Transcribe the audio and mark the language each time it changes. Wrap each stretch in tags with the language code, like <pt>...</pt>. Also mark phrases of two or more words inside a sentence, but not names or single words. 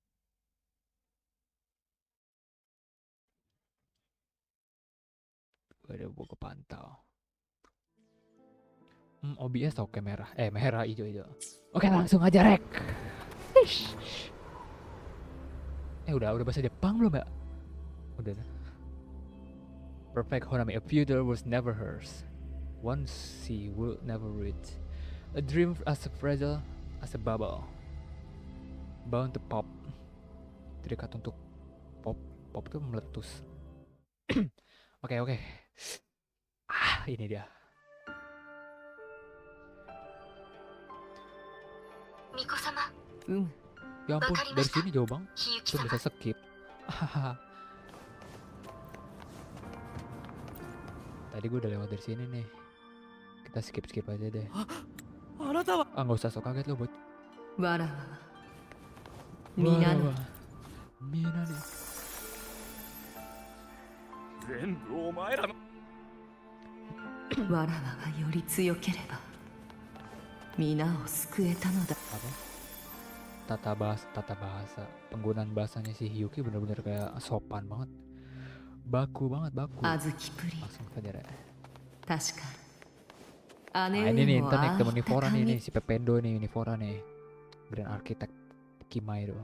<id>Ada buku kepantau. OBS oke merah. Merah hijau. Oke, langsung aja rek. Udah bahasa Jepang belum ya? Udah. Perfect Honami,</id> <en>a future was never hers. One she will never reach. A dream as fragile as a bubble. Bound to pop.</en> <id>Terikat untuk pop. Pop itu meletus. Oke. Ini dia. Miko-sama. Ya ampun, dari sini jauh bang. Itu bisa skip. Tadi gue udah lewat dari sini nih. Kita skip aja deh. Nggak usah sok kaget lo buat. Mina nih.</id> <ja>全部お前らのわらわがより強ければ皆を救えたのだ。</ja> <id>Tata bahasa. Penggunaan bahasanya si Hyuki bener-bener kayak sopan banget. Baku banget. Langsung saja deh. Ini nih ntar nih ketemu Nivora nih si Pependo nih, Nivora nih. Brand arsitek Kimai tuh.</id>